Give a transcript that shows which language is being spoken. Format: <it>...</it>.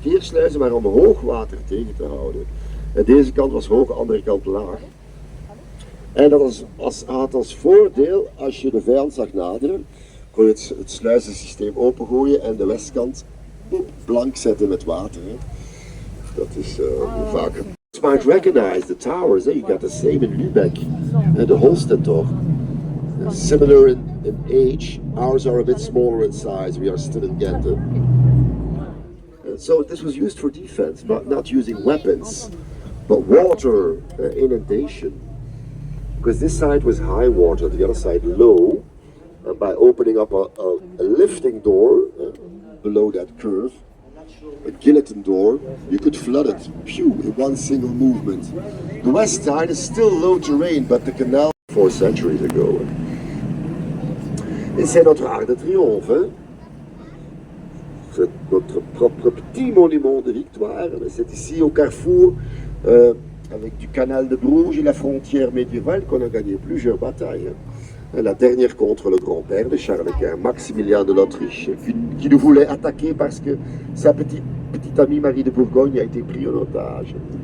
<nl>Keersluizen waren om hoogwater tegen te houden. En deze kant was hoog, de andere kant laag. En dat had als voordeel, als je de vijand zag naderen, kon je het sluizensysteem opengooien en de westkant blank zetten met water. Hè. Dat is vaak.</nl> <en>You might recognize the towers, you got the same in Lübeck, the Holstentor. Similar in age, ours are a bit smaller in size, we are still in Ghent. So this was used for defense, not using weapons, but water inundation. Because this side was high water, the other side low, and by opening up a lifting door below that curve, a guillotine door, you could flood it, in one single movement. The west side is still low terrain, but the canal 4 centuries ago.</en> <fr>Et c'est notre arc de triomphe, hein? C'est notre propre petit monument de victoire. C'est ici au carrefour, avec du canal de Bruges et la frontière médiévale, qu'on a gagné plusieurs batailles. Hein? La dernière contre le grand-père de Charles Quint, Maximilien de l'Autriche, qui nous voulait attaquer parce que sa petite amie Marie de Bourgogne a été prise en otage.</fr>